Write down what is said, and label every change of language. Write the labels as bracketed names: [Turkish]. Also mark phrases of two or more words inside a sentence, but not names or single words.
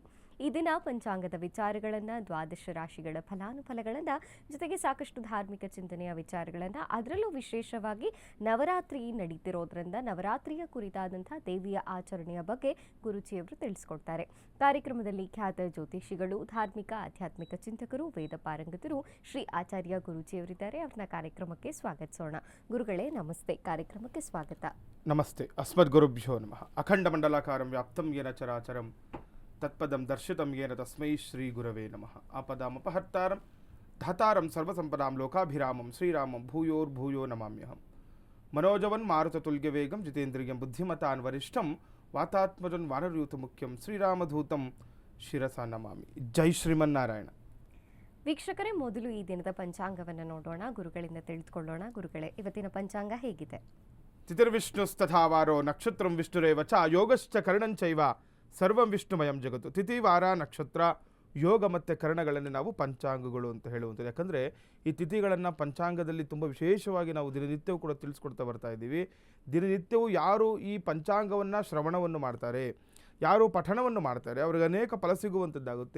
[Kannada] ಈ ದಿನ ಪಂಚಾಂಗದ ವಿಚಾರಗಳನ್ನು, ದ್ವಾದಶ ರಾಶಿಗಳ ಫಲಾನುಫಲಗಳನ್ನು, ಜೊತೆಗೆ ಸಾಕಷ್ಟು ಧಾರ್ಮಿಕ ಚಿಂತನೆಯ ವಿಚಾರಗಳನ್ನು, ಅದರಲ್ಲೂ ವಿಶೇಷವಾಗಿ ನವರಾತ್ರಿ ನಡೀತಿರೋದ್ರಿಂದ ನವರಾತ್ರಿಯ ಕುರಿತಾದಂಥ ದೇವಿಯ ಆಚರಣೆಯ ಬಗ್ಗೆ ಗುರುಜಿಯವರು ತಿಳಿಸ್ಕೊಡ್ತಾರೆ. ಕಾರ್ಯಕ್ರಮದಲ್ಲಿ ಖ್ಯಾತ ಜ್ಯೋತಿಷಿಗಳು, ಧಾರ್ಮಿಕ ಆಧ್ಯಾತ್ಮಿಕ ಚಿಂತಕರು, ವೇದ ಪಾರಂಗತರು ಶ್ರೀ ಆಚಾರ್ಯ ಗುರೂಜಿಯವರಿದ್ದಾರೆ. ಅವ್ರನ್ನ ಕಾರ್ಯಕ್ರಮಕ್ಕೆ ಸ್ವಾಗತಿಸೋಣ. ಗುರುಗಳೇ ನಮಸ್ತೆ, ಕಾರ್ಯಕ್ರಮಕ್ಕೆ ಸ್ವಾಗತ. [Sanskrit] ನಮಸ್ತೆ. ಅಸ್ಮದ್ ಗುರುಭ್ಯೋ ನಮಃ. ಅಖಂಡ ಮಂಡಲಾಕಾರಂ ವ್ಯಾಪ್ತಂ ಯೇನ ಚರಾಚರಂ ತತ್ಪದಂ ದರ್ಶಿತಂ ಯೇನ ತಸ್ಮೈ ಶ್ರೀ ಗುರವೇ ನಮಃ. ಆಪದಾಮಪಹರ್ತಾರಂ ಧಾತಾರಂ ಸರ್ವಸಂಪದಾಂ ಲೋಕಾಭಿರಾಮಂ ಶ್ರೀರಾಮಂ ಭೂಯೋರ್ಭೂಯೋ ನಮಾಮ್ಯಹಂ. ಮನೋಜವನ್ ಮಾರುತತುಲ್ಯವೇಗಂ ಜಿತೇಂದ್ರಿಯಂ ಬುದ್ಧಿಮತಾನ್ ವರಿಷ್ಠಂ ವಾತಾತ್ಮಜನ್ ವಾನರಯೂತ ಮುಖ್ಯಂ ಶ್ರೀರಾಮಧೂತಂ ಶಿರಸಾ ನಮಾಮಿ. [Kannada] ಜೈ ಶ್ರೀಮನ್ನಾರಾಯಣ. ವೀಕ್ಷಕರೇ, ಮೊದಲು ಈ ದಿನದ ಪಂಚಾಂಗವನ್ನು ನೋಡೋಣ, ಗುರುಗಳಿಂದ ತಿಳಿದುಕೊಳ್ಳೋಣ. ಗುರುಗಳೇ, ಇವತ್ತಿನ ಪಂಚಾಂಗ ಹೇಗಿದೆ? [Sanskrit] ತಿಥಿರ್ವಿಷ್ಣುಸ್ತಥಾವಾರೋ ನಕ್ಷತ್ರಂ ವಿಷ್ಣುರೇವ ಚ ಯೋಗಶ್ಚ ಕರ್ಣಂಚೈವ ಸರ್ವಂ ವಿಷ್ಣುಮಯಂ ಜಗತ್ತು. [Kannada] ತಿಥಿ, ವಾರ, ನಕ್ಷತ್ರ, ಯೋಗ ಮತ್ತು ಕರ್ಣಗಳನ್ನು ನಾವು ಪಂಚಾಂಗಗಳು ಅಂತ ಹೇಳುವಂಥದ್ದು. ಯಾಕಂದರೆ ಈ ತಿಥಿಗಳನ್ನು ಪಂಚಾಂಗದಲ್ಲಿ ತುಂಬ ವಿಶೇಷವಾಗಿ ನಾವು ದಿನನಿತ್ಯವೂ ಕೂಡ ತಿಳಿಸ್ಕೊಡ್ತಾ ಬರ್ತಾ ಇದ್ದೀವಿ. ದಿನನಿತ್ಯವೂ ಯಾರು ಈ ಪಂಚಾಂಗವನ್ನು ಶ್ರವಣವನ್ನು ಮಾಡ್ತಾರೆ, ಯಾರು ಪಠಣವನ್ನು ಮಾಡ್ತಾರೆ, ಅವ್ರಿಗೆ ಅನೇಕ ಫಲ ಸಿಗುವಂಥದ್ದಾಗುತ್ತೆ.